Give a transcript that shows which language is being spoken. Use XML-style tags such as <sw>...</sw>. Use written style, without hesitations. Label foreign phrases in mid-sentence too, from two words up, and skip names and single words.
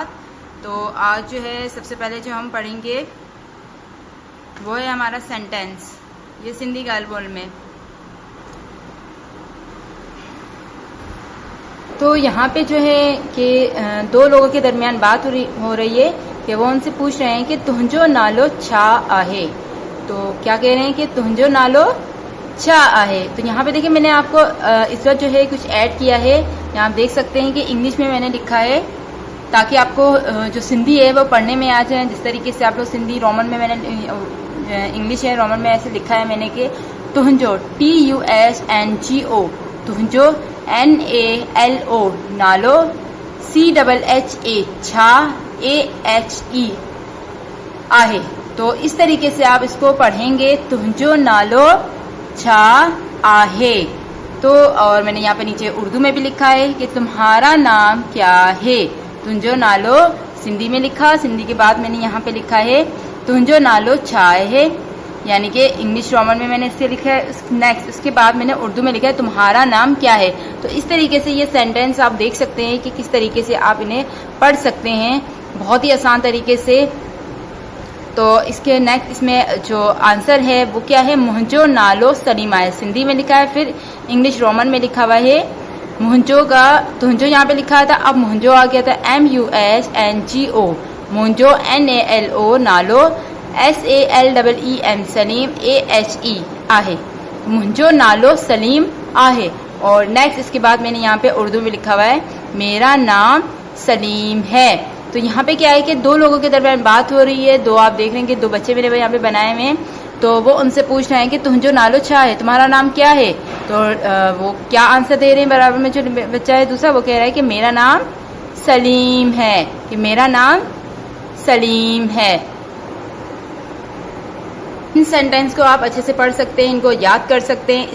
<ur>تو آج جو ہے سب سے پہلے جو ہم پڑھیں گے وہ ہے ہمارا سینٹینس، یہ سندھی گالبورڈ میں. تو یہاں پہ جو ہے کہ دو لوگوں کے درمیان بات ہو رہی ہے کہ وہ ان سے پوچھ رہے ہیں کہ</ur> <sd>तुंहिंजो नालो छा आहे।</sd> <ur>تو کیا کہہ رہے ہیں کہ</ur> <sd>तुंहिंजो नालो छा आहे।</sd> <ur>تو یہاں پہ دیکھیے میں نے آپ کو اس وقت جو ہے کچھ ایڈ کیا ہے. یہاں آپ دیکھ سکتے ہیں کہ انگلش میں میں نے لکھا ہے تاکہ آپ کو جو سندھی ہے وہ پڑھنے میں آ جائے. جس طریقے سے آپ لوگ سندھی رومن میں میں نے انگلش ہے رومن میں ایسے لکھا ہے میں نے کہ</ur> <sd>तुंहिंजो TUSNGO, तुंहिंजो NALO, नालो CHHA, छा AHE आहे।</sd> <ur>تو اس طریقے سے آپ اس کو پڑھیں گے,</ur> <sd>तुंहिंजो नालो छा आहे।</sd> <ur>تو اور میں نے یہاں پہ نیچے اردو میں بھی لکھا ہے کہ تمہارا نام کیا ہے.</ur> <sd>तुंहिंजो नालो</sd> <ur>سندھی میں لکھا، سندھی کے بعد میں نے یہاں پہ لکھا ہے</ur> <sd>तुंहिंजो नालो छा है,</sd> <ur>یعنی کہ انگلش رومن میں میں نے اس سے لکھا ہے. نیکسٹ اس کے بعد میں نے اردو میں لکھا ہے تمہارا نام کیا ہے. تو اس طریقے سے یہ سینٹینس آپ دیکھ سکتے ہیں کہ کس طریقے سے آپ انہیں پڑھ سکتے ہیں، بہت ہی آسان طریقے سے. تو اس کے نیکسٹ اس میں جو آنسر ہے وہ کیا ہے,</ur> <sd>मुंहिंजो नालो सलीम आहे,</sd> <ur>سندھی میں لکھا ہے، پھر انگلش رومن میں لکھا ہوا ہے مُنہنجو کا تُنہنجو یہاں پہ لکھا تھا، اب مُنہنجو آ گیا تھا MUSNGO,</ur> <sd>मुंहिंजो NALO, नालो SALEEM, सलीम AHE आहे, मुंहिंजो नालो सलीम आहे।</sd> <ur>اور نیکسٹ اس کے بعد میں نے یہاں پہ اردو میں لکھا ہوا ہے میرا نام سلیم ہے. تو یہاں پہ کیا ہے کہ دو لوگوں کے درمیان بات ہو رہی ہے۔ دو آپ دیکھ رہے ہیں کہ دو بچے میرے یہاں پہ بنائے ہوئے ہیں. تو وہ ان سے پوچھ رہے ہیں کہ</ur> <sd>तुंहिंजो नालो छा है,</sd> <ur>تمہارا نام کیا ہے. تو وہ کیا آنسر دے رہے ہیں، برابر میں جو بچہ ہے دوسرا وہ کہہ رہا ہے کہ میرا نام سلیم ہے، کہ میرا نام سلیم ہے. ان سینٹینس کو آپ اچھے سے پڑھ سکتے ہیں، ان کو یاد کر سکتے ہیں.</ur>